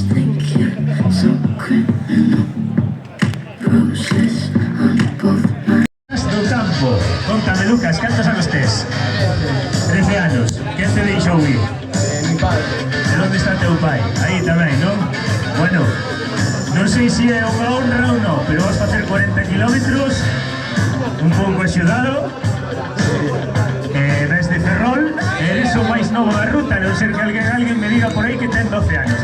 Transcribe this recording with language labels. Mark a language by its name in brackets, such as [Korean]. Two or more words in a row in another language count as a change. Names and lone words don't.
[English] Think you're so criminal. Roses on both my [Galician] Do campo, contame Lucas, cantos anos tes? 13 anos, quen te deixou ir? [Spanish] Mi padre. [Galician] De onde está teu pai? Aí tamén, non? Bueno, non sei se é unha honra ou non, pero vas facer 40 kilómetros, un pouco axudado, desde Ferrol, eres o máis novo da ruta, non ser que alguén me diga por aí que ten 12 anos.